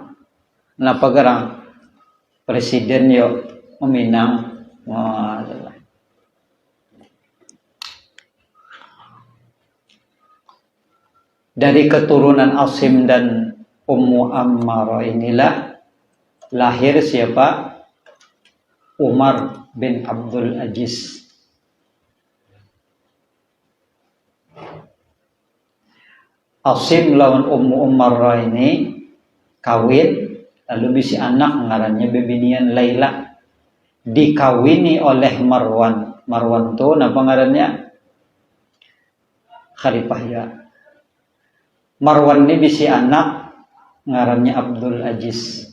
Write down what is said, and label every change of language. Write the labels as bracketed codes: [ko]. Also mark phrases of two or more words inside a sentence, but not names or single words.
[bjn] Napa gerang presiden yo meminang. Wah, dari keturunan Asim dan Ummu Ammarah inilah lahir siapa? Umar bin Abdul Aziz. Asim lawan Ummu Ammarah ini kawin, lalu bisi anak ngarannya bebinian Laila, dikawini oleh Marwan. Marwan tu napa ngarannya? Khalifah ya. Marwan ini bisi anak ngarannya Abdul Aziz.